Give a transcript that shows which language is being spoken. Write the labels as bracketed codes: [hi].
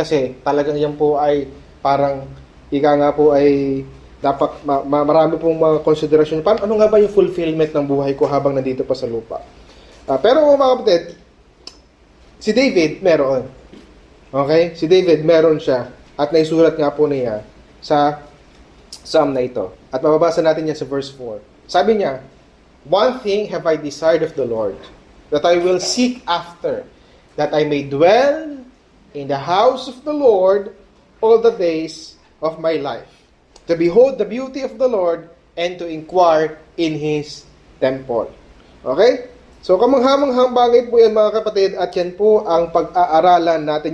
[tl] Kasi talagang yan po ay parang ika nga po ay dapat marami pong mga konsiderasyon. Ano nga ba yung fulfillment ng buhay ko habang nandito pa sa lupa? Pero mga kapatid, si David meron. Okay? Si David, meron siya. At naisulat nga po niya sa Psalm na ito. At mababasa natin yan sa verse 4. Sabi niya, [en] "One thing have I desired of the Lord, that I will seek after, that I may dwell in the house of the Lord all the days of my life, to behold the beauty of the Lord, and to inquire in His temple." Okay? [tl] So, kamanghamanghang bagay po yan, mga kapatid, at yan po ang pag-aaralan natin.